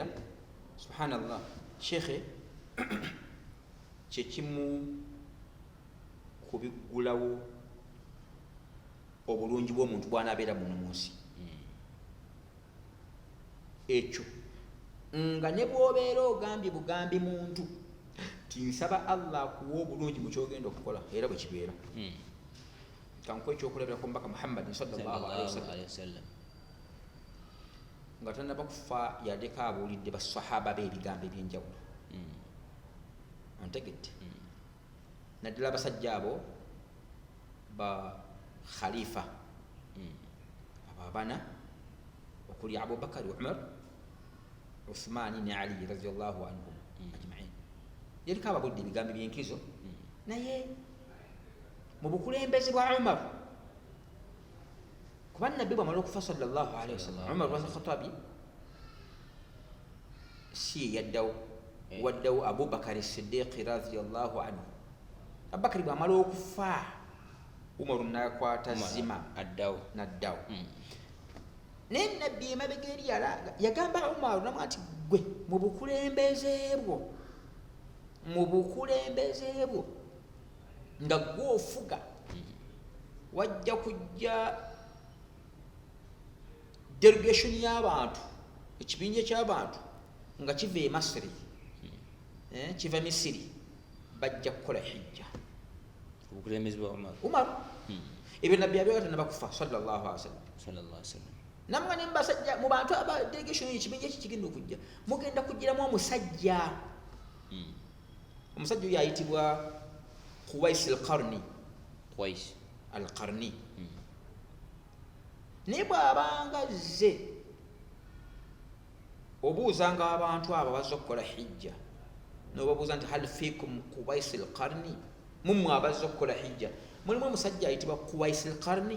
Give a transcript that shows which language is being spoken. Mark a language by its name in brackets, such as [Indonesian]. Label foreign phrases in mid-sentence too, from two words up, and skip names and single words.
[Ganda] Subhanallah Sheikh kyekimu kubiggulawo obulungi bw'omuntu bw'anaabeera muno mu nsi ekyo nga ne bw'obeera ogambye bugambi muntu tinsaba Allah akuwa obulungi mu kyogenda okukola era bwe kibeera. Kankuwa ekyokulabira ku mbaka Muhammadin [Arabic] صلى الله عليه وسلم [Ganda] nga tannaba kufa yadeka abuulidde basahaba be ebigambo eby'enjawulo. Ontegedde naddala abasajja abo ba khalifa ababana okuli Abubakar, Umar, Uthman ne Ali [Arabic] رضي الله عنهم أجمعين. [Ganda] Yaliko ababuulidde ebigambo eby'enkizo naye mu bukulembeze bwa Umar kuba nabbi bwamala okufa [Arabic] صلى الله عليه وسلم [Ganda] Umar ibn Khattab si yaddawo waddawo Abubakar as-Siddiq [Arabic] رضي الله عنه. [Ganda] Abubakar bwamala okufa Umar n'akwata zima addawo n'addawo. Naye nabbi emabega eri yagamba Umar namwe ati gwe mu bukulembeze bwo nga gw'ofuga wajja kujja delegation y'abantu ekibinja ky'abantu nga kiva e Masiri kiva Misiri bajja kukola hijja. obukulembeze bwa Umar ebyo nabbi abyogera tannabakufa [Arabic] صلى الله عليه وسلم. [Ganda] Namwe ne mbasajja mu bantu aba delegation ekibinja kigenda okujja mugenda kugiramu omusajja omusajja oyo ayitibwa Quwais al-Qarni. Naye bw'abanga zze obuuzanga abantu abo bazze okukola hijja n'obabuuza nti [Arabic] هل فيكم أويس القرني, [Ganda] mummwe abazze okukola hijja mulimu omusajja ayitibwa Quwais al-Qarni.